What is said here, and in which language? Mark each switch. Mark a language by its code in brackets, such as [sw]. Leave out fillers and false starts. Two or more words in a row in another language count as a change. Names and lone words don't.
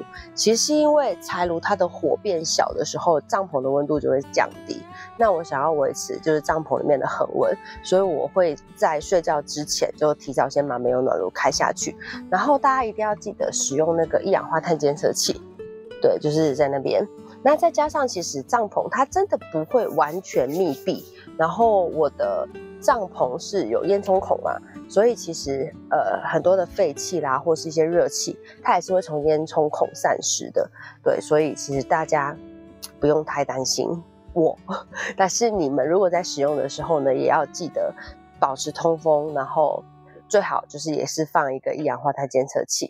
[zh] 其實是因為柴爐它的火變小的時候，帳篷的溫度就會降低。那我想要維持就是帳篷裡面的恆溫，所以我會在睡覺之前就提早先把煤油暖爐開下去。然後大家一定要記得使用那個一氧化碳監測器，對，就是在那邊。那再加上其實帳篷它真的不會完全密閉，然後我的帳篷是有煙囪孔嘛，所以其實很多的廢氣啦，或是一些熱氣，它也是會從煙囪孔散失的。对，所以其實大家不用太擔心我，但是你們如果在使用的時候呢，也要记得保持通風，然後最好就是也是放一個一氧化碳監測器。